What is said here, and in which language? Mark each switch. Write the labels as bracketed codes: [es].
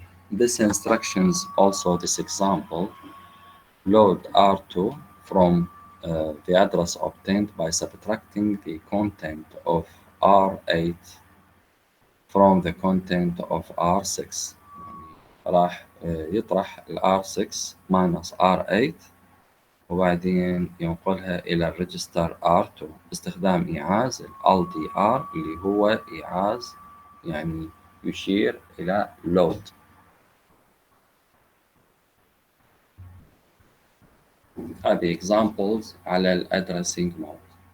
[en] This instructions also this example load R2 from the address obtained by subtracting the content of R8 from the content of R6. [ar] راح يطرح ال R6 minus R8 وبعدين ينقلها إلى الريجستر R2 باستخدام إيعاز ال LDR اللي هو إيعاز يعني يشير إلى load. هذه examples على ال addressing mode.